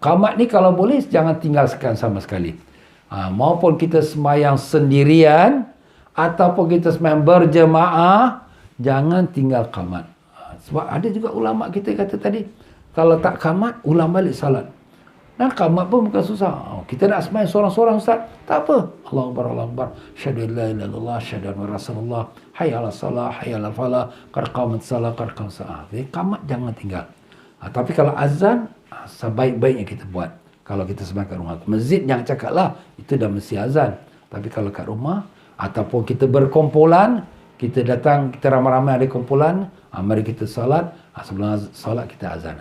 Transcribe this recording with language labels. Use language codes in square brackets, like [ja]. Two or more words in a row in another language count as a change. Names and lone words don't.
[ms] Qamat ni kalau boleh jangan tinggalkan sama sekali. Maupun kita sembahyang sendirian ataupun kita sembahyang berjemaah, jangan tinggal qamat. Sebab ada juga ulama kita kata tadi, kalau tak qamat, ulang balik salat. Dan qamat pun bukan susah. Kita nak sembahyang seorang-seorang ustaz, tak apa. [ar] الله أكبر، الله أكبر. أشهد أن لا إله إلا الله، أشهد أن رسول الله. حي على الصلاة، حي على الفلاح، قد قامت الصلاة، قد قامت الصلاة. [ms] Jadi qamat jangan tinggal. Tapi kalau azan, sebaik-baiknya kita buat. Kalau kita sembahyang kat rumah. Masjid jangan cakap lah, itu dah mesti azan. Tapi kalau kat rumah, ataupun kita berkumpulan, kita datang, kita ramai-ramai ada kumpulan, mari kita salat, sebelum salat kita azan.